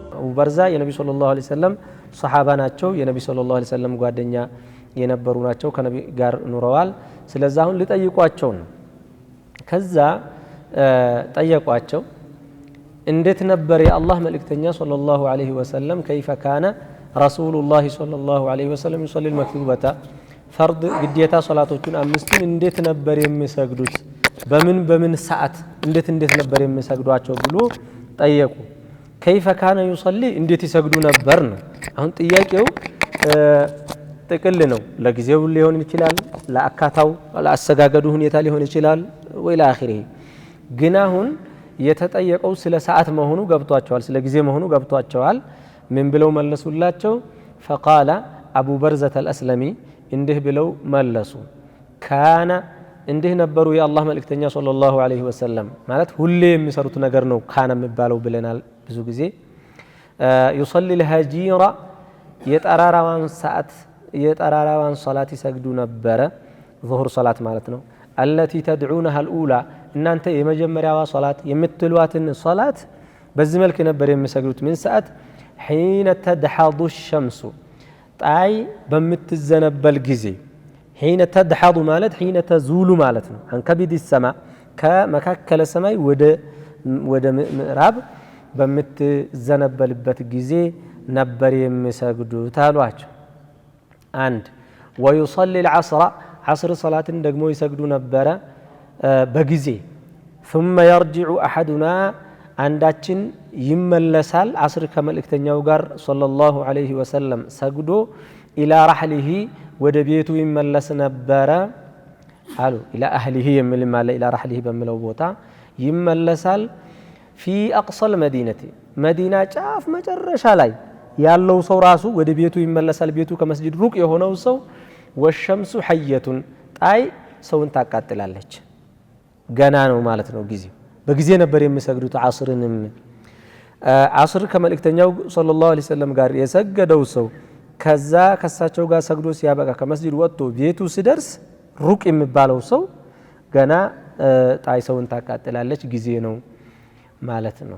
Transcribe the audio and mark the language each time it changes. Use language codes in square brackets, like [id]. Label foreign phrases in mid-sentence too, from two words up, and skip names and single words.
[am] በርዛ የነቢ [ar] صلى الله عليه وسلم [am] ሱሐባ ናቸው የነቢ [ar] صلى الله عليه وسلم [am] ጓደኛ የነበሩ ናቸው ከነቢ ጋር ኑረዋል ስለዚህ አሁን ሊጠይቋቸው ነው ከዛ ጠየቋቸው እንዴት ነበር የአላህ መልእክተኛ [ar] صلى الله عليه وسلم كيف كان رسول الله صلى الله عليه وسلم يصلي المكتوبة فرض [am] ግዴታ ሶላቶችን አምስቱን እንዴት ነበር የሚሰግዱት በምን ሰዓት እንዴት ነበር የሚሰግዷቸው ብሎ ጠየቁ [ar] كيف كان يصلي [am] እንዴት ይሰግዱ ነበር ነው አሁን ጥያቄው ጥቅል ነው ለጊዜው ሊሆን ይችላል ለአካታው ለአሰጋገዱ ሁኔታ ሊሆን ይችላል ወይ ለአኺሪ ግን አሁን የተጠየቀው ስለ ሰዓት መሆኑ ገብቷቸዋል ስለ ጊዜ መሆኑ ገብቷቸዋል ምን ብለው መለሱላቸው [ar] فقال ابو برزة الاسلمي [am] እንዲህ ብለው መለሱ ካና እንዲህ ነበሩ የአላህ መልእክተኛ [ar] صلى الله عليه وسلم [am] ማለት ሁሌ የሚሰሩት ነገር ነው ካና የሚባለው ብለናል ብዙ ጊዜ [ar] يصلي الهجيرة [am] የጠራራዋን ሰዓት የጠራራዋን ሶላት ይሰግዱ ነበር ዙሁር ሶላት ማለት ነው [ar] التي تدعونها الاولى [am] እናንተ የመጀመሪያዋ ሶላት የምትሏትን ሶላት በዚህ መልኩ ነበር የሚሰግዱት ምን ሰዓት [ar] حين تدحض الشمس [am] ጣይ በምትዘነበል ጊዜ [ar] حين تدحض [am] ማለት [ar] حين تزول [am] ማለት ነው [ar] عن كبد السماء [am] ከመካከለ ሰማይ ወደ ምዕራብ በምትዘነበልበት ጊዜ ነበር የሚሰግዱት አሏቸው አንድ [ar] ويصلي العصر عصر صلاة [am] ደግሞ ይሰግዱ ነበር በጊዜ [ar] ثم يرجع احدنا [am] አንዳችን ይመለሳል አስር ከመልእክተኛው ጋር [ar] صلى الله عليه وسلم [am] ሰግዶ [ar] الى رحله [am] ወደ ቤቱ ይመለስ ነበር አሉ [ar] الى اهله [am] የሚል ማለት [ar] الى رحله [am] በሚለው ቦታ ይመለሳል [ar] في اقصى المدينه [am] መዲና ጫፍ መጨረሻ ላይ ያለው ሰው ራሱ ወደ ቤቱ ይመለሳል ቤቱ ከመስጂድ ሩቅ የሆነው ሰው [ar] والشمس حية [am] ጣይ ሰውን ታቃጥላለች ገና ነው ማለት ነው ጊዜው በጊዜ ነበር የሚሰግዱት አስርንም አስር ከመልእክተኛው [ar] صلى الله عليه وسلم [am] ጋር የሰገደው ሰው ከዛ ከሳቸው ጋር ሰግዶ ሲያበቃ ከመስጂድ ወጥቶ ቤቱ ሲደርስ ሩቅ የሚባለው ሰው ገና ጣይ ሰውን ታቃጥላለች ጊዜ ነው ማለት ነው